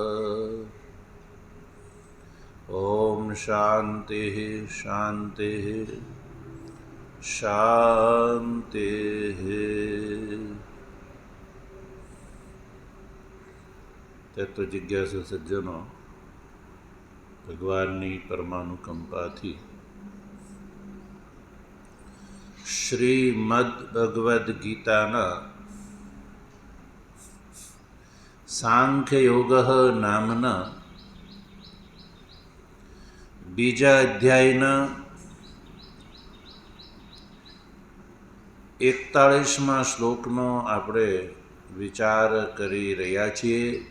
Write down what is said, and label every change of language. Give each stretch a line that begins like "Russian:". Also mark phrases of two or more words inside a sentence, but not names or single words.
Sanskrit: ओम शांति शांति शांति।
Gujarati: તત્વ જિજ્ઞાસુ સજ્જનો, ભગવાનની પરમાનુકંપાથી શ્રીમદ ભગવદ્ ગીતાના સાંખ્યયોગ નામના બીજા અધ્યાયના 41મા શ્લોકનો આપણે વિચાર કરી રહ્યા છીએ.